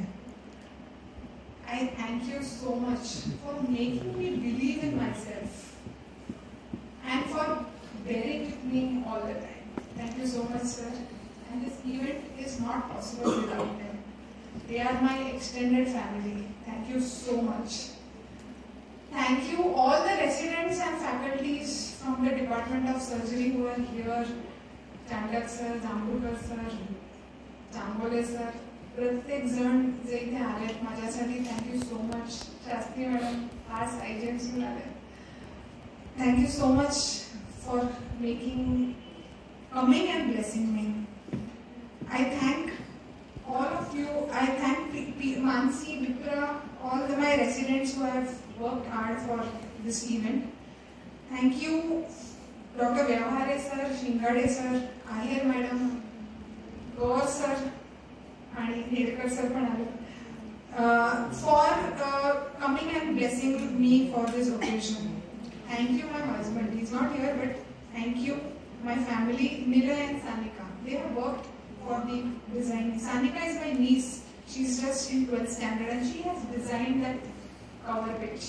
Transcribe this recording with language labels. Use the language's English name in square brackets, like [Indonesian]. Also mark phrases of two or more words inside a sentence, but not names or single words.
[English] I thank you so much for making me believe in myself and for bearing with me all the time. Thank you so much, sir. And this event is not possible without them. They are my extended family. Thank you so much. Thank you all the residents and faculties from the Department of Surgery who are here. Chandak sir, Jambulkar sir, Chambole sir. [Marathi] प्रत्येक जण जे इथे आलेत माझ्यासाठी [English] thank you so much. [Marathi] शास्त्री मॅडम आज एजंट्स आले. [English] thank you so much for coming and blessing me. I thank all of you. I thank Mansi, Vipra, all my residents who have worked hard for this event. Thank you, Dr. Vyavhare sir, Shingade sir, Ahir madam, Gaur sir, and Hedkar sir for coming and blessing me for this occasion. Thank you, my husband. He's not here, but thank you, my family, Nilay and Sanika. They have worked for the design. Sanika is my niece. She's just in 12th standard and she has designed that cover page.